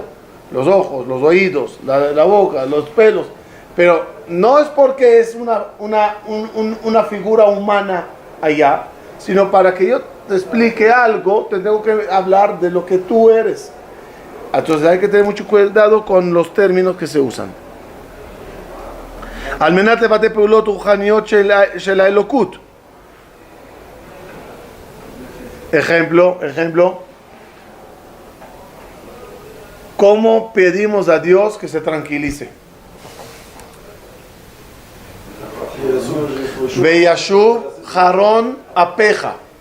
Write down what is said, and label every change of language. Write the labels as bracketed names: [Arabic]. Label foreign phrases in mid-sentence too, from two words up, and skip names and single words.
[Spanish] Los ojos, los oídos, la boca, los pelos. Pero no es porque es una figura humana allá, sino para que yo te explique algo, te tengo que hablar de lo que tú eres. Entonces hay que tener mucho cuidado con los términos que se usan. [Hebrew] על מנת לבטא פעולות רוחניות של האלוקות. [Spanish] Ejemplo, ¿cómo pedimos a Dios que se tranquilice? [Hebrew] וישוב חרון אפך.